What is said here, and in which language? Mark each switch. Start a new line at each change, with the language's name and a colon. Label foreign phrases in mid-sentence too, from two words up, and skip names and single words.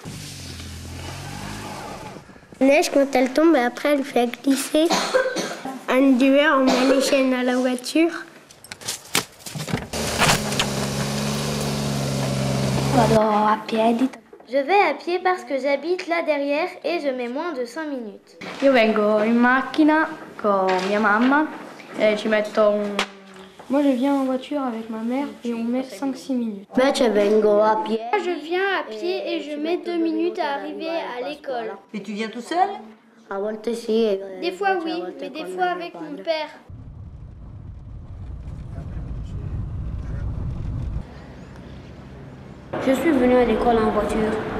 French: La neige, quand elle tombe, après, elle fait glisser. En hiver, on met les chaînes à la voiture. Je vais à pied parce que j'habite là derrière et je mets moins de 5 minutes.
Italian: Io vengo in macchina con mia mamma e ci metto
French: Moi je viens en voiture avec ma mère et on met 5-6 minutes. Je viens à pied et je mets 2 minutes à arriver à l'école. Et tu viens tout seul? Des fois oui, mais des fois avec mon père. Je suis venue à l'école en voiture.